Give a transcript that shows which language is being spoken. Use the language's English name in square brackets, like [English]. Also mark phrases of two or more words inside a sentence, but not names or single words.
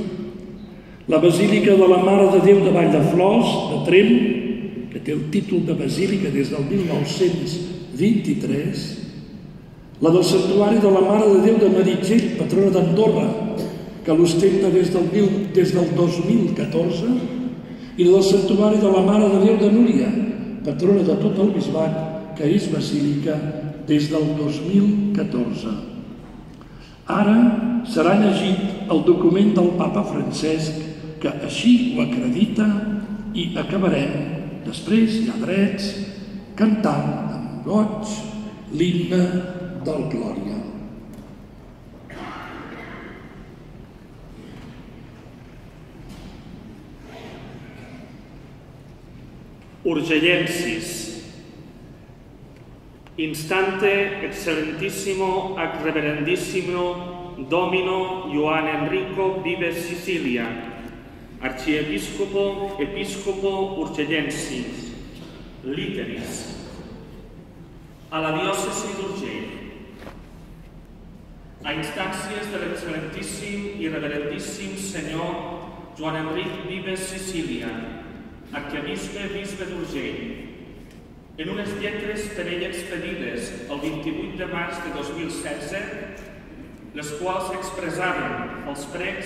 [Catalan] La Basílica de la Mare de Déu de Vallflors, de Tremp, que té el títol de basílica des del 1923, la del Santuari de la Mare de Déu de Meritxell, patrona d'Andorra, que l'ostenta des del 2014, i la del Santuari de la Mare de Déu de Núria, patrona de tot el bisbat, que és basílica des del 2014. Ara serà llegit el document del Papa Francesc, que així ho acredita, i acabarem, després, ja drets, cantant amb goig l'himne del Glòria. [Latin] Urgellensis. Instante excellentissimo ac reverendissimo Domino Ioan Enrico Vives Sicilia, Archiepiscopo Episcopo Urgellensis, Literis, [Catalan] a la diòcesi d'Urgell, a instàncies de l'excel·lentíssim i reverendíssim senyor Joan Enric Vives Sicilia, arquebisbe d'Urgell, en unes lletres per ell expedides el 28 de març de 2016, les quals expressaven els pregs